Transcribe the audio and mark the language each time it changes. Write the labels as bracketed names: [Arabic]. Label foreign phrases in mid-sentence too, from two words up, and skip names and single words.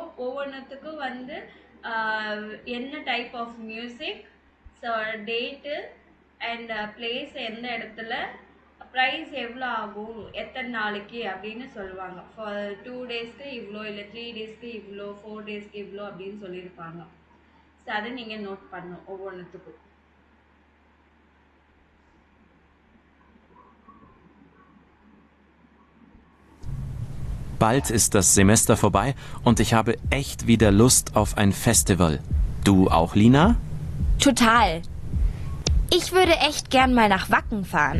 [Tamil] ஒவ்வொன்றுத்துக்கும் வந்து என்ன [English] type of music, so date and place, [Tamil] எந்த இடத்துல, ப்ரைஸ் எவ்வளோ ஆகும், எத்தனை நாளைக்கு அப்படின்னு சொல்லுவாங்க. ஃபார் 2 டேஸ்க்கு இவ்வளோ, இல்லை 3 டேஸ்க்கு இவ்வளோ, 4 டேஸ்க்கு இவ்வளோ அப்படின்னு சொல்லியிருப்பாங்க. ஸோ அதை நீங்கள் நோட் பண்ணணும் ஒவ்வொன்றுத்துக்கும். [German] Bald ist das Semester vorbei und ich habe echt wieder Lust auf ein Festival. Du auch, Lina? Total. Ich würde echt gern mal nach Wacken fahren.